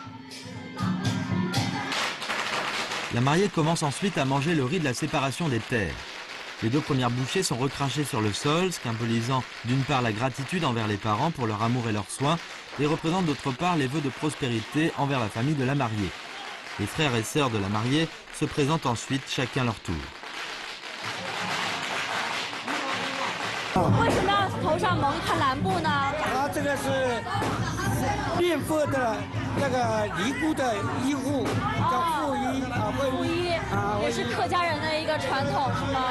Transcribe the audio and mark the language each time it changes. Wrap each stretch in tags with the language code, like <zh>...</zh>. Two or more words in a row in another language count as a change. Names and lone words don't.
<fr>La mariée commence ensuite à manger le riz de la séparation des terres. Les 2 premières bouchées sont recrachées sur le sol, symbolisant d'une part la gratitude envers les parents pour leur amour et leurs soins, et représente d'autre part les vœux de prospérité envers la famille de la mariée. Les frères et sœurs de la mariée se présentent ensuite chacun leur tour.</fr> <zh>为什么要头上蒙一块蓝布呢？这个是念佛的那个尼姑的衣服，叫护衣啊，护衣也是客家人的一个传统是吗？</zh>